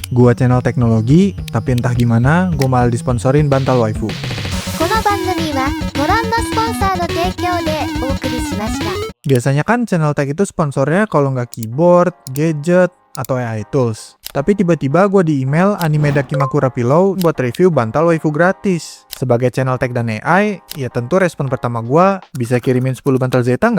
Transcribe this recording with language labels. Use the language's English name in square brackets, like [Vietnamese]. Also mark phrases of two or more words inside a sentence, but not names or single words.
[Indonesian] Gua channel teknologi, tapi entah gimana, gua malah disponsorin bantal waifu. [Japanese] この番組はご覧のスポンサーの提供でお送りしました。 [Indonesian] Biasanya kan channel tech itu sponsornya kalau nggak keyboard, gadget, atau AI tools. Tapi tiba-tiba gue di email Anime Dakimakura Pillow buat review bantal waifu gratis. Sebagai channel tech dan AI, ya tentu respon pertama gue, bisa kirimin 10 bantal Zeta nggak?